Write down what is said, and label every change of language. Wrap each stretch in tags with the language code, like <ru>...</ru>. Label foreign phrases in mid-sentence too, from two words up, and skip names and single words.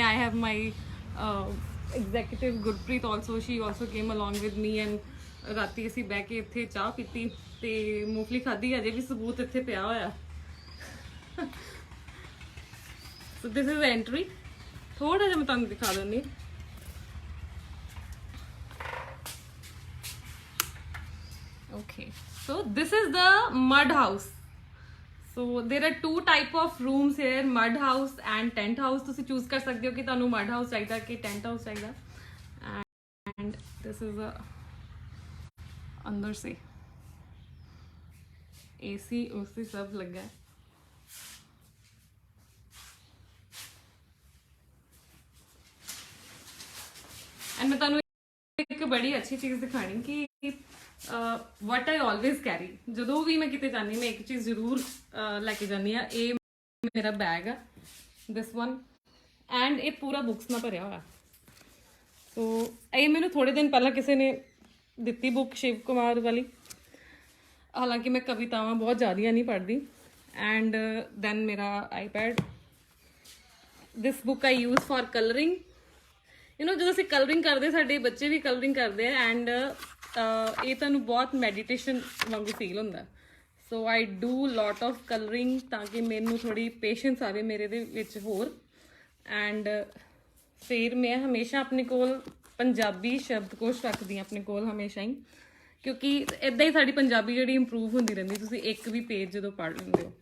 <en>I have my executive Gurpreet also, she also came along with me and</en> <pa>ਰਾਤੀ ਅਸੀਂ ਬਹਿ ਕੇ ਇੱਥੇ ਚਾਹ ਪੀਤੀ ਤੇ ਮੂੰਗਫਲੀ ਖਾਧੀ। ਅਜੇ ਵੀ ਸਬੂਤ ਇੱਥੇ ਪਿਆ ਹੋਇਆ।</pa> <en>So this is entry.</en> <pa>ਥੋੜਾ ਜਿਹਾ ਮੈਂ ਤੁਹਾਨੂੰ ਦਿਖਾ ਦਿੰਦੀ।</pa> <en>Okay, so this is the mud house. So there are two type of rooms here, mud house and tent house.</en> <pa>ਤੁਸੀਂ choose ਕਰ ਸਕਦੇ ਹੋ ਕਿ ਤੁਹਾਨੂੰ</pa> <en>mud house</en> <pa>ਚਾਹੀਦਾ ਕਿ</pa> <en>tent house</en> <pa>ਚਾਹੀਦਾ.</pa> <en>And this is a</en> <hi>अंदर से AC उसी सब लगा है.</hi> <pa>एंड मैं ਤੁਹਾਨੂੰ ਇੱਕ ਬੜੀ ਅੱਛੀ ਚੀਜ਼ ਦਿਖਾਣੀ ਕਿ</pa> <en>what I always carry,</en> <pa>ਜਦੋਂ ਵੀ ਮੈਂ ਕਿਤੇ ਜਾਂਦੀ ਮੈਂ ਇੱਕ ਚੀਜ਼ ਜ਼ਰੂਰ ਲੈ ਕੇ ਜਾਂਦੀ ਆ. ਇਹ ਮੇਰਾ ਬੈਗ ਆ,</pa> <en>this one,</en> <pa>ਐਂਡ ਇਹ ਪੂਰਾ ਬੁੱਕਸ ਨਾਲ ਭਰਿਆ ਹੋਇਆ. ਸੋ ਇਹ ਮੈਨੂੰ ਥੋੜੇ ਦਿਨ ਪਹਿਲਾਂ ਕਿਸੇ ਨੇ ਦਿੱਤੀ ਬੁੱਕ, ਸ਼ਿਵ ਕੁਮਾਰ ਵਾਲੀ. ਹਾਲਾਂਕਿ ਮੈਂ ਕਵਿਤਾਵਾਂ ਬਹੁਤ ਜ਼ਿਆਦੀਆਂ ਨਹੀਂ ਪੜ੍ਹਦੀ.</pa> <en>and then</en> <pa>ਮੇਰਾ ਆਈਪੈਡ,</pa> <en>this book I use for coloring.</en> <pa>ਜਦੋਂ ਅਸੀਂ ਕਲਰਿੰਗ ਕਰਦੇ, ਸਾਡੇ ਬੱਚੇ ਵੀ ਕਲਰਿੰਗ ਕਰਦੇ ਆ. ਐਂਡ ਇਹ ਤੁਹਾਨੂੰ ਬਹੁਤ ਮੈਡੀਟੇਸ਼ਨ ਵਾਂਗੂ ਫੀਲ ਹੁੰਦਾ.</pa> <en>so I do lot of coloring</en> <pa>ਤਾਂ ਕਿ ਮੈਨੂੰ ਥੋੜੀ ਪੇਸ਼ੈਂਸ ਆਵੇ ਮੇਰੇ ਦੇ ਵਿੱਚ ਹੋਰ. ਐਂਡ ਫਿਰ ਮੈਂ ਹਮੇਸ਼ਾ ਆਪਣੇ ਕੋਲ ਪੰਜਾਬੀ ਸ਼ਬਦਕੋਸ਼ ਰੱਖਦੀ ਹਾਂ ਆਪਣੇ ਕੋਲ ਹਮੇਸ਼ਾ ਹੀ, ਕਿਉਂਕਿ ਇੱਦਾਂ ਹੀ ਸਾਡੀ ਪੰਜਾਬੀ ਜਿਹੜੀ ਇੰਪਰੂਵ ਹੁੰਦੀ ਰਹਿੰਦੀ ਤੁਸੀਂ ਇੱਕ ਵੀ ਪੇਜ ਜਦੋਂ ਪੜ੍ਹ ਲੈਂਦੇ ਹੋ.</pa>